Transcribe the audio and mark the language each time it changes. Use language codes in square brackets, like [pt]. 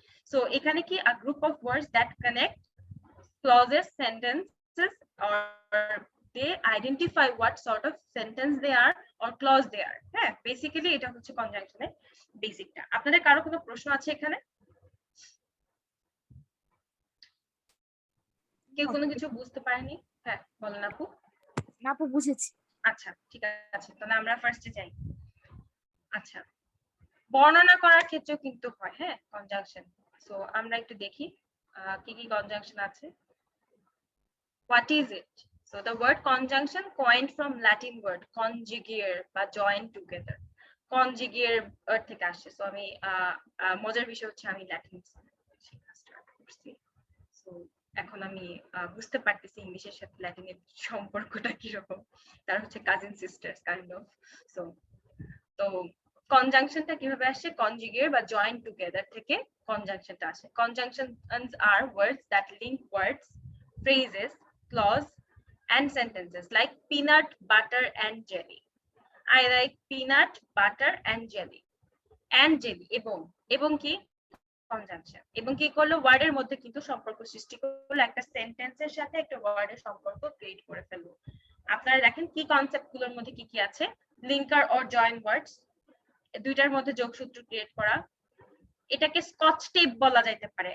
[en] So [bn] ekhane ki [en] a group of words that connect clauses, sentences, or they identify what sort of sentence they are or clause they are. [bn] Basically এটা হচ্ছে conjunction এর বেসিকটা। আপনাদের কারো কোনো প্রশ্ন আছে এখানে? কেউ কোনো কিছু বুঝতে পারেনি? হ্যাঁ বলেন আপু। না আপু, বুঝেছি। আচ্ছা, ঠিক আছে, তাহলে আমরা ফার্স্টে যাই। আচ্ছা, বর্ণনা করার ক্ষেত্রেও কিন্তু হয় কনজাংশন। সো আমরা একটু দেখি কি কি কনজাংশন আছে। [en] What is it? So the word conjunction coined from Latin word conjugere বা join together. [bn] Conjugere থেকে আসছে। সো আমি মজার বিষয় হচ্ছে আমি ল্যাটিন শেখা স্টার্ট করছি। সো এখন আমি বুঝতে পারতেছি ইংলিশের সাথে ল্যাটিনের সম্পর্কটা কিরকম। তার হচ্ছে [en] Cousin sisters kind of. [bn] So তো কনজাংশনটা কিভাবে আসছে? কনজুগেট বা জয়েন টুগেদার থেকে কনজাংশনটা আসে। [en] Conjunctions are words that link words, phrases, clause and sentences like peanut butter and jelly. I like peanut butter and jelly. [bn] And jelly এবং কি conjunction. এবং কি করলো? ওয়ার্ডের মধ্যে কিন্তু সম্পর্ক সৃষ্টি করলো, একটা সেন্টেন্সের সাথে একটা ওয়ার্ডের সম্পর্ক ক্রিয়েট করে ফেললো। আপনারা দেখেন কি কনসেপ্ট গুলোর মধ্যে কি কি আছে। লিঙ্কার অর জয়েন ওয়ার্ডস, দুইটার মধ্যে যোগসূত্র ক্রিয়েট করা, এটাকে স্কচ টেপ বলা যাইতে পারে।